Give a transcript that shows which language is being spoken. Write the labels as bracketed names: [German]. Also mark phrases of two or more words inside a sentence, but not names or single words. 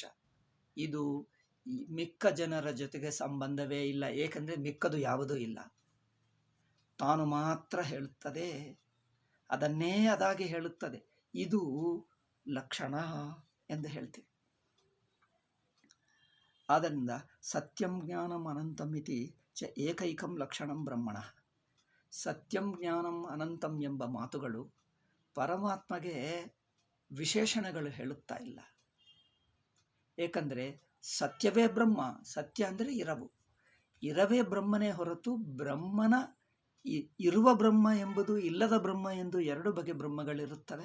[Kannada] ಇದು ಮಿಕ್ಕ ಜನರ ಜೊತೆಗೆ ಸಂಬಂಧವೇ ಇಲ್ಲ, ಏಕೆಂದರೆ ಮಿಕ್ಕದು ಯಾವುದೂ ಇಲ್ಲ. ತಾನು ಮಾತ್ರ ಹೇಳುತ್ತದೆ, ಅದನ್ನೇ ಅದಾಗಿ ಹೇಳುತ್ತದೆ. ಇದು ಲಕ್ಷಣ ಎಂದು ಹೇಳ್ತೀವಿ. [Sanskrit] ಆದ್ದರಿಂದ ಸತ್ಯಂ ಜ್ಞಾನಂ ಅನಂತಂ ಇತಿ ಚ ಏಕೈಕಂ ಲಕ್ಷಣಂ ಬ್ರಹ್ಮಣ. ಸತ್ಯಂ ಜ್ಞಾನಂ ಅನಂತಂ [Kannada] ಎಂಬ ಮಾತುಗಳು ಪರಮಾತ್ಮಗೆ ವಿಶೇಷಣಗಳು ಹೇಳುತ್ತಾ ಇಲ್ಲ. ಏಕೆಂದರೆ ಸತ್ಯವೇ ಬ್ರಹ್ಮ. ಸತ್ಯ ಅಂದರೆ ಇರವೇ ಬ್ರಹ್ಮನೇ ಹೊರತು ಬ್ರಹ್ಮನ ಇರುವ ಬ್ರಹ್ಮ ಎಂಬುದು ಇಲ್ಲದ ಬ್ರಹ್ಮ ಎಂದು ಎರಡು ಬಗೆ ಬ್ರಹ್ಮಗಳಿರುತ್ತವೆ.